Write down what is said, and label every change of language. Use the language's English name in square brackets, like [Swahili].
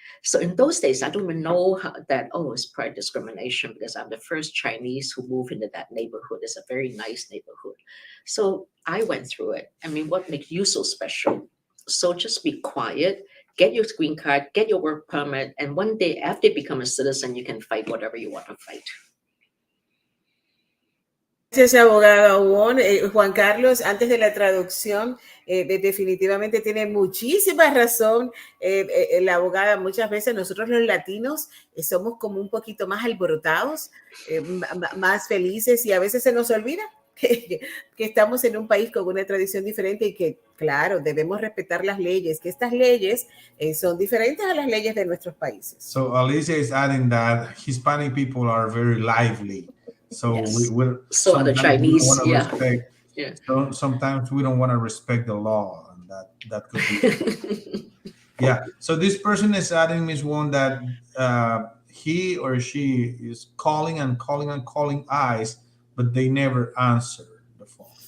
[English] So in those days, I don't even know it's probably discrimination, because I'm the first Chinese who moved into that neighborhood. It's a very nice neighborhood. So I went through it. I mean, what makes you so special? So just be quiet, get your green card, get your work permit, and one day after you become a citizen, you can fight whatever you want to fight. [Spanish] Gracias, abogada Wong. Juan Carlos, antes de la traducción, definitivamente tiene muchísima razón la abogada. Muchas veces nosotros los latinos somos como un poquito más alborotados, más felices, y a veces se nos olvida que estamos en un país con una tradición diferente y que, claro, debemos respetar las leyes, que estas leyes son diferentes a las leyes de nuestros países. [English] So Alicia is adding that Hispanic people are very lively. So yes. So the Chinese, So sometimes we don't want to respect the law, and that could be. Yeah. So this person is adding, Ms. Wong, that he or she is calling ICE, but they never answer the phone.